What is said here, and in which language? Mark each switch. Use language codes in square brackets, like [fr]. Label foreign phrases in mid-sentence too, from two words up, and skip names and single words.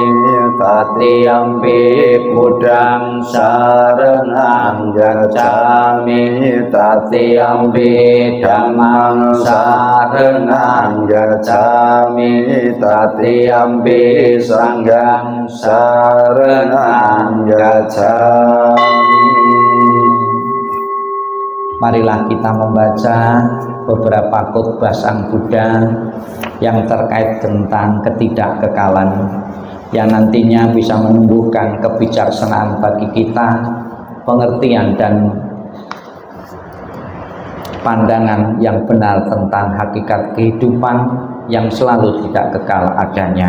[pi] Tatiyampi Buddhang saranang gacchami, Tatiyampi Dhammang saranang gacchami, Tatiyampi Sanghang saranang gacchami. [id] Marilah kita membaca beberapa khotbah Sang Buddha yang terkait tentang ketidakkekalan, yang nantinya bisa menumbuhkan kebijaksanaan bagi kita, pengertian dan pandangan yang benar tentang hakikat kehidupan yang selalu tidak kekal adanya.